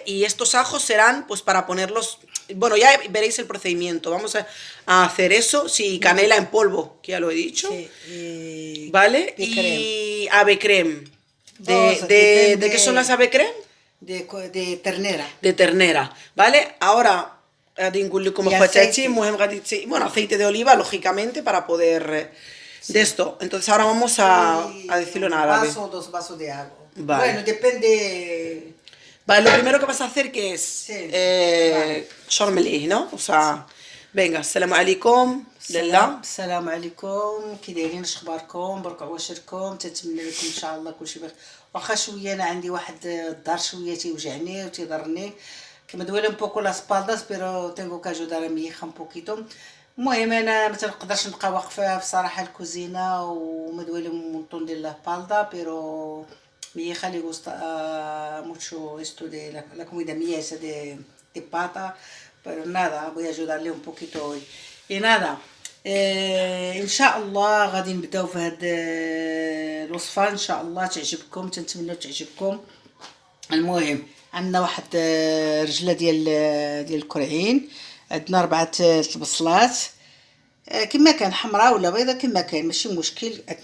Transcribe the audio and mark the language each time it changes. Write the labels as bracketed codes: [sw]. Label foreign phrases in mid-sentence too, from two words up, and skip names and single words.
[es] Y estos ajos serán pues para ponerlos... Bueno, ya veréis el procedimiento. Vamos a hacer eso. Sí, canela en polvo, que ya lo he dicho. Sí, ¿Vale? Y ave creme. ¿De qué son las ave creme? de ternera. De ternera, ¿vale? Ahora [ar] غادي نقول لكم [es] Y [ar] اخواتاتي. [es] aceite. [ar] المهم غادي [es] bueno, aceite de oliva, lógicamente, para poder de esto. Entonces ahora vamos a decirlo en Un árabe. vaso o 2 vasos de agua. Vale. Bueno, depende. Vale, lo primero que vas a hacer que es Sí, vale. شرمليه, ¿no? O sea, venga, [ar] السلام عليكم لله. السلام عليكم، كي دايرين؟ اش اخباركم؟ برك عواشركم، تنتمنى لكم ان شاء الله كلشي بخير. واخا شويه انا عندي واحد الدار شويه تيوجعني وتيضرني، [es] que me duele un poco las espaldas, pero tengo que ayudar a mi hija un poquito. [ar] المهم انا ما تنقدرش نبقى واقفه في صراحه الكوزينه وما [es] duele un montón de la espalda, pero mi hija le gusta mucho esto de la comida mía, esa de pata, pero nada, voy a ayudarle un poquito hoy. Y nada, [ar] ان شاء الله غادي نبداو في هاد الوصفه، ان شاء الله تعجبكم، تنتمنى تعجبكم. المهم عندنا واحد رجله ديال الكرعين، عندنا 4 البصلات كما كان، حمراء ولا بيضه كما كان ماشي مشكل.